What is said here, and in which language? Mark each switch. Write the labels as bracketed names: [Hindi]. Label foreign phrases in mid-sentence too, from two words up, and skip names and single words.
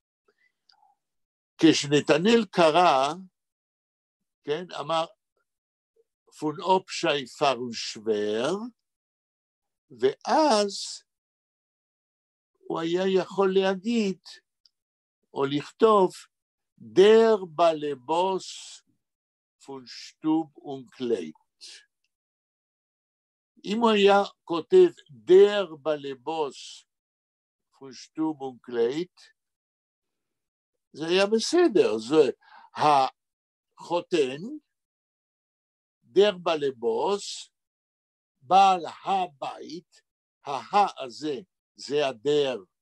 [Hebrew] כשנתנאל קרא, כן, אמר, [Yiddish] פון אופשי פרון שוור, [Hebrew] ואז הוא היה יכול להגיד, או לכתוב, [Yiddish] דר בלבוס פון שטוב ונקלייט. [Hebrew] אם הוא היה כותב [Yiddish] דר בלבוס [Hebrew] פונשטובונקלייט, זה היה בסדר, זה החותן, [Yiddish] דר בלבוס, [Hebrew] בעל הבית, הזה, זה הדר,